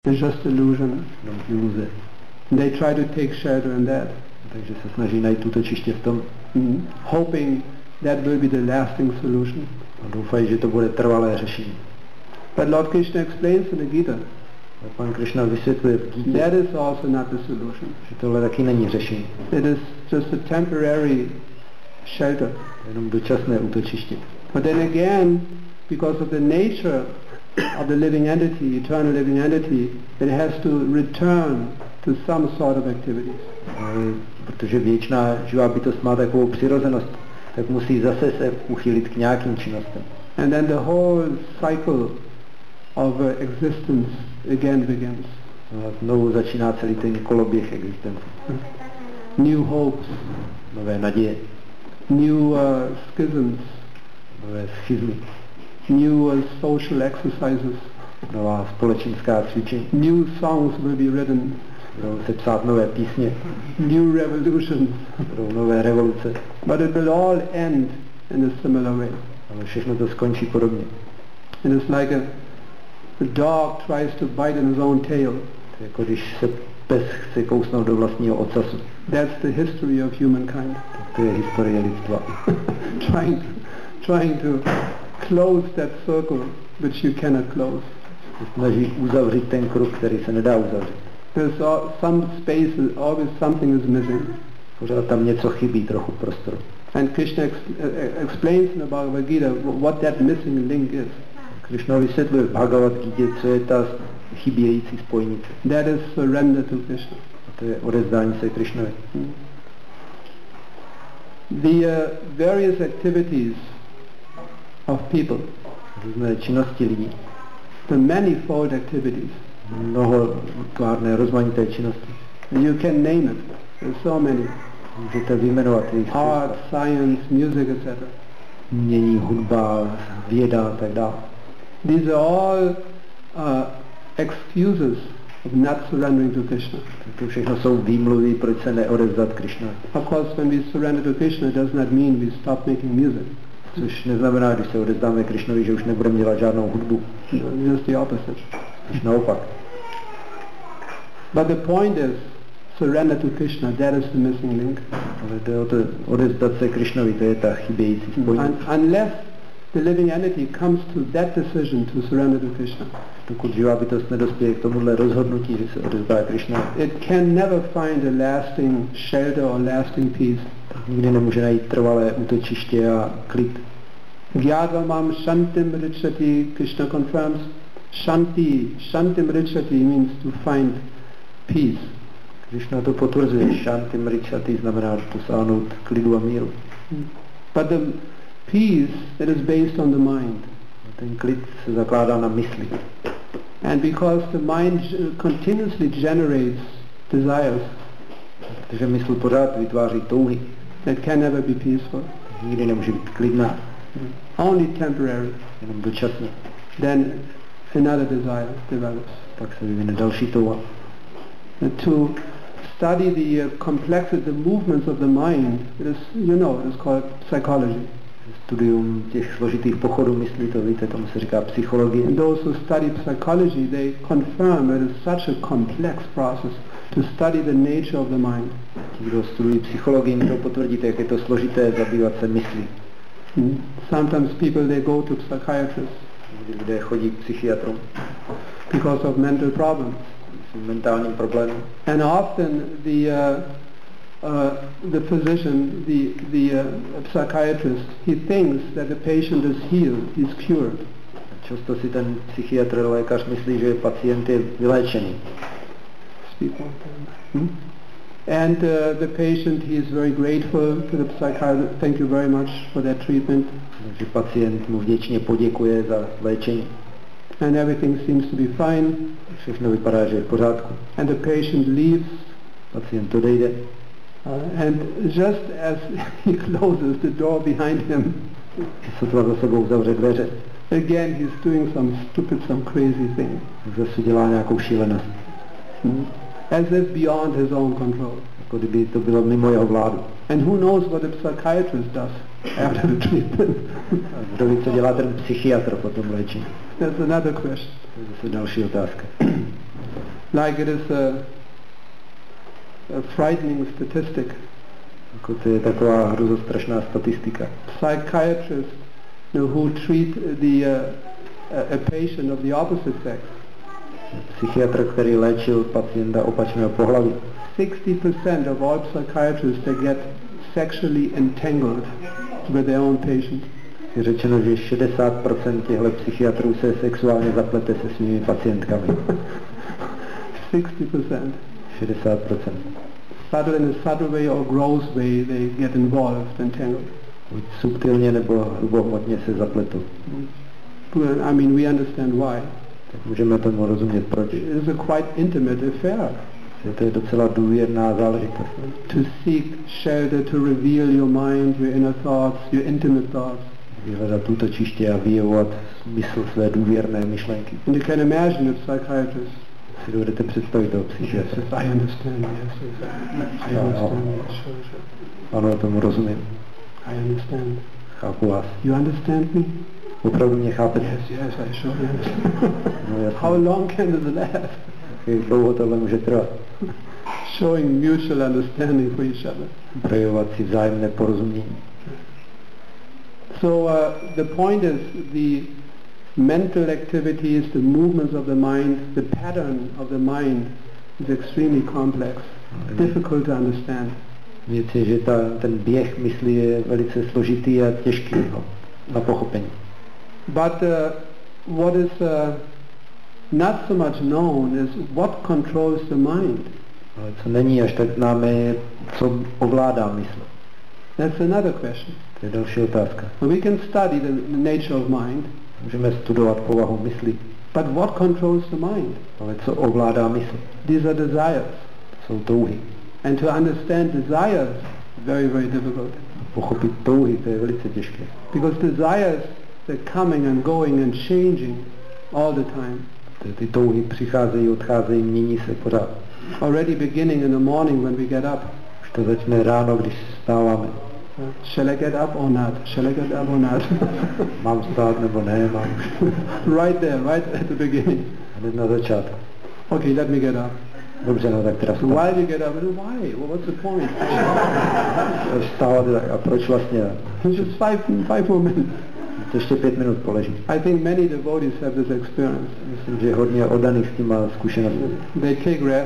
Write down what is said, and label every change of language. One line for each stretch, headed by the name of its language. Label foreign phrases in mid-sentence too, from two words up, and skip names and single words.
English: It's just illusion.
Czech: Iluze.
English: They try to take shelter in that.
Czech: Takže se snaží najít útočiště v tom.
English: Hoping that will be the lasting solution.
Czech: A doufají, že to bude trvalé řešení.
English: But Lord Krishna explains in the Gita.
Czech: A pan Krishna vysvětluje v Gítě,
English: that is also not the solution.
Czech: Že tohle taky není řešení.
English: It is just a temporary shelter.
Czech: Jenom dočasné útočiště.
English: But then again, because of the nature of the living entity, eternal living entity, it has to return to some sort of activities.
Czech: Protože věčná živá bytost má takovou přirozenost, tak musí zase se uchylit k nějakým činnostem.
English: And then the whole cycle of existence again begins.
Czech: A znovu začíná celý ten koloběh existence.
English: New hopes.
Czech: Nové naděje.
English: New schisms.
Czech: Nové schizmy.
English: New social exercises.
Czech: Nová společenská cvičení.
English: New songs will be written.
Czech: Budou se psát nové písně.
English: New revolutions.
Czech: Budou nové revoluce.
English: But it will all end in a similar way.
Czech: Ale všechno to skončí podobně.
English: It is like a dog tries to bite in his own tail.
Czech: To je jako když se pes chce kousnout do vlastního ocasu.
English: That's the history of humankind.
Czech: To je historie lidstva.
English: trying to close that circle which you cannot close.
Czech: Snaží uzavřít ten kruh, který se nedá uzavřít.
English: There's some space, always something is missing.
Czech: Pořád tam něco chybí, trochu prostoru.
English: And Krishna explains in the Bhagavad Gita what that missing link is.
Czech: Krishna vysvětluje v Bhagavad Gita, co je ta chybějící spojnice.
English: That is surrender to Krishna.
Czech: A to je odevzdání se Krishnovi.
English: The various activities of people.
Czech: Různé činnosti lidí.
English: The manifold activities.
Czech: Mnohotvárné, rozmanité činnosti.
English: You can name it. There's so many.
Czech: Můžete vyjmenovat jejich.
English: Art, science, music, etc.
Czech: Umění, hudba, věda a tak dále.
English: These are all excuses of not surrendering to Krishna.
Czech: To všechno jsou výmluvy, proč se neodevzdat Krishna.
English: Of course, when we surrender to Krishna, it does not mean we stop making music.
Czech: Což neznamená, když se odevzdáme Krishnovi, že už nebudeme dělat žádnou hudbu.
English: Just the opposite.
Czech: Když naopak.
English: But the point is, surrender to Krishna, that is the missing link.
Czech: Ale jde o to odevzdat se Krishnovi, to je ta chybějící spojnice.
English: Unless the living entity comes to that decision to surrender to Krishna.
Czech: Dokud živá bytost nedospěje k tomuhle rozhodnutí, že se odevzdá Krishna,
English: it can never find a lasting shelter or lasting peace.
Czech: Nikdy nemůže najít trvalé útočiště a klid.
Sanskrit: Gyāgamam shantim richati,
English: Krishna confirms.
Sanskrit: Shantim richati
English: means to find peace.
Czech: Krishna to potvrzuje.
Sanskrit: Shantim richati
Czech: znamená dosáhnout klidu a míru.
English: But the peace that is based on the mind.
Czech: Ten klid se zakládá na mysli.
English: And because the mind continuously generates desires,
Czech: protože mysl pořád vytváří touhy,
English: that can never be peaceful.
Czech: Nikdy nemůže být klidná.
English: Only temporary.
Czech: Jenom dočasně.
English: Then another desire develops.
Czech: Pak se vyvine další touha.
English: To study the complexity, the movements of the mind, it is, it is called psychology.
Czech: Studium těch složitých pochodů mysli, to víte, tomu se říká psychologie.
English: And those who study psychology, they confirm it is such a complex process to study the nature of the mind.
Czech: Ti, kdo studují psychologii, to potvrdí, jak je to složité zabývat se myslí.
English: Sometimes people, they go to psychiatrists.
Czech: Lidé chodí k psychiatrům.
English: Because of mental problems.
Czech: Mentálním problémům.
English: And often the physician, the psychiatrist, he thinks that the patient is healed, he's cured.
Czech: Často si ten psychiatr, lékař myslí, že pacient je vyléčený.
English: Speak one time. And the patient, he is very grateful to the psychiatrist. Thank you very much for that treatment.
Czech: Takže pacient mu vděčně poděkuje za léčení.
English: And everything seems to be fine.
Czech: Všechno vypadá, že je v pořádku.
English: And the patient leaves.
Czech: Pacient odejde.
English: And just as he closes the door behind him,
Czech: sotva za sebou zavře dveře,
English: again he's doing some stupid, some crazy thing.
Czech: Zase dělá nějakou šílenost.
English: As if beyond his own control.
Czech: Jako kdyby to bylo mimo jeho vládu.
English: And who knows what the psychiatrist does after the treatment?
Czech: Kdo ví, co dělá ten psychiatr po tom léčení?
English: That's another question.
Czech: To je zase další otázka.
English: Like it is a frightening statistic.
Czech: Jako to je taková hrozostrašná statistika.
English: Psychiatrists who treat a patient of the opposite sex.
Czech: Psychiatr, který léčil pacienta opačného pohlaví.
English: 60% of all psychiatrists they get sexually entangled with their own patients.
Czech: Je řečeno, že 60% těchto psychiatrů se sexuálně zaplete se svými pacientkami.
English: 60%.
Czech: 60%.
English: Subtle in a subtle way or gross way they get involved, entangled.
Czech: Buď subtilně nebo hrubohmotně se zapletou.
English: I mean, we understand why.
Czech: Tak můžeme tomu rozumět proč.
English: It is a quite intimate affair.
Czech: To je docela důvěrná záležitost.
English: To seek shelter, to reveal your mind, your inner thoughts, your intimate thoughts.
Czech: Vyhledat útočiště a vyjevovat smysl své důvěrné myšlenky.
English: And you can imagine a psychiatrist.
Czech: Si dovedete představit toho psychiatra.
English: Yes, I understand, yes, I understand, yes, sure.
Czech: Ano, tomu rozumím.
English: I understand.
Czech: Chápu vás.
English: You understand me?
Czech: Opravdu mě chápete?
English: Yes, I sure understand.
Czech: No, jasně.
English: How long can this last?
Czech: Jak dlouho tohle může trvat?
English: Showing mutual understanding for each other.
Czech: Projevovat si vzájemné porozumění.
English: So the point is the mental activities, the movements of the mind, the pattern of the mind is extremely complex, difficult to understand.
Czech: Věc je, že ten běh mysli je velice složitý a těžký na pochopení.
English: But what is not so much known is what controls the mind.
Czech: Ale co není až tak známé je, co ovládá mysl.
English: That's another question.
Czech: To je další otázka.
English: We can study the nature of mind.
Czech: Můžeme studovat povahu mysli.
English: But what controls the mind?
Czech: Ale co ovládá mysl?
English: These are desires.
Czech: Jsou touhy.
English: And to understand desires is very, very difficult.
Czech: Pochopit touhy, to je velice těžké.
English: Because desires, they're coming and going and changing all the time.
Czech: Ty touhy přicházejí, odcházejí, mění se pořád.
English: Already beginning in the morning when we get up.
Czech: Už to začne ráno, když vstáváme.
English: Shall I get up or not? Shall I get up or not?
Czech: Mám vstát nebo ne, mám.
English: Right there, right at the beginning.
Czech: Hned na začátku.
English: Okay, let me get up.
Czech: Dobře, no tak teda
English: So why do you get up? Why? Well, what's the point?
Czech: Vstávat, a proč vlastně?
English: Just five more minutes.
Czech: Ještě 5 minut poleží.
English: I think many devotees have this experience.
Czech: Myslím, že hodně oddaných s tím má zkušenost.
English: They take rest.